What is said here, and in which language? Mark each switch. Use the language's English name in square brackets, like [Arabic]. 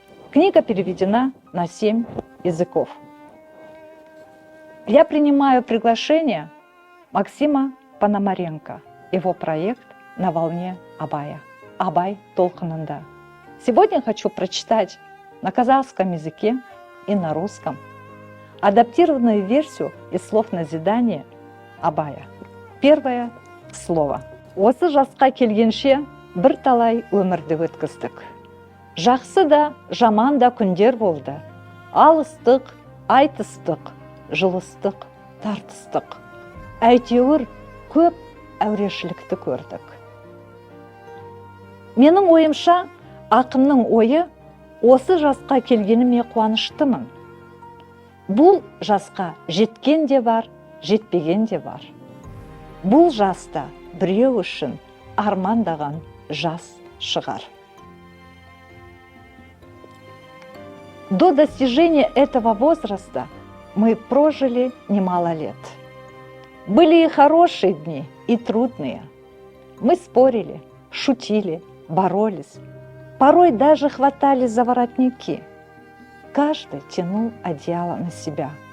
[Russian] Книга переведена на 7 языков. Я принимаю приглашение Максима Пономаренко, его проект «На волне Абая» Абай Толқынында. Сегодня хочу прочитать на казахском языке и на русском адаптированную версию из слов назидания Абая. Первое слово. [Kazakh] Осы жасқа келгенше бірталай өмірді өткіздік. Жақсы да, жаман да күндер болды. Алыстық, айтыстық, жылыстық, тартыстық. Әйтеуір көп әурешілікті көрдік. Менің ойымша, ақынның ойы осы жасқа келгеніме қуаныштымын. Бұл жасқа жеткен де бар, жетпеген де бар. Бұл жаста біреу үшін армандаған жас шығар. [Russian] До достижения этого возраста мы прожили немало лет. Были и хорошие дни, и трудные. Мы спорили, шутили, боролись. Порой даже хватали за воротники. Каждый тянул одеяло на себя.